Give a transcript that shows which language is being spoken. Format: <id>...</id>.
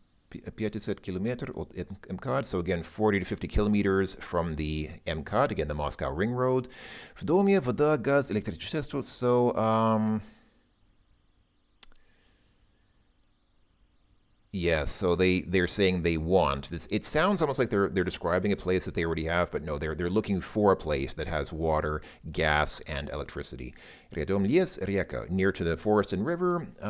<en>50 kilometers от МКАД. So again, 40 to 50 kilometers from the МКАД, again, the Moscow Ring Road.</en> <ru>В доме вода, газ, электричество.</ru> <en>So, yeah, so they're saying they want this. It sounds almost like they're describing a place that they already have, but no, they're looking for a place that has water, gas, and electricity.</en> <ru>Рядом лес, река,</ru> <en>near to the forest and river.</en>